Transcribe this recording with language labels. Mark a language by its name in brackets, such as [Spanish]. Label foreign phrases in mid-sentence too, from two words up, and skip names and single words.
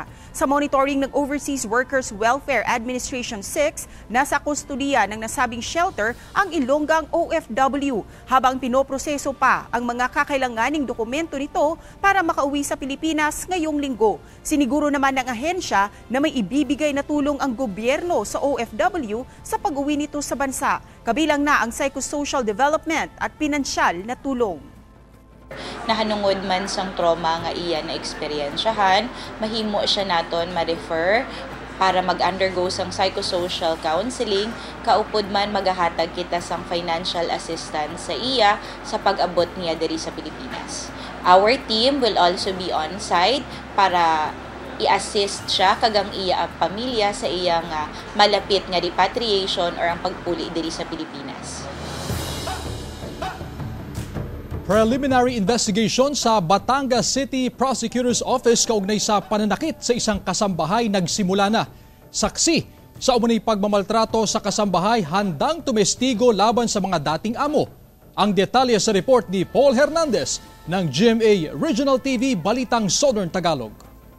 [Filipino] Sa monitoring ng Overseas Workers Welfare Administration 6, nasa kustudiya ng nasabing shelter ang Ilonggang OFW habang pinoproseso pa ang mga kakailanganing dokumento nito para makauwi sa Pilipinas ngayong linggo. Siniguro naman ng ahensya na may ibibigay na tulong ang gobyerno sa OFW sa pag-uwi nito sa bansa, kabilang na ang [English] psychosocial development [Filipino] at pinansyal na tulong. [Hiligaynon] Nahanungod man sang trauma nga iya na eksperyensyahan, mahimo siya naton ma-refer para mag-undergo sang [English] psychosocial counseling, [Hiligaynon] kaupod man magahatag kita sang [English] financial assistance [Hiligaynon] sa iya sa pag-abot niya diri sa Pilipinas. [English] Our team will also be on site [Hiligaynon] para i-assist siya kagang iya ang pamilya sa iyang malapit nga repatriation or ang pagpuli diri sa Pilipinas. [English] Preliminary investigation [Filipino] sa Batangas City Prosecutor's Office kaugnay sa pananakit sa isang kasambahay nagsimula na. Saksi sa umunay pagmamaltrato sa kasambahay handang tumestigo laban sa mga dating amo. Ang detalye sa report ni Paul Hernandez ng GMA Regional TV Balitang Southern Tagalog.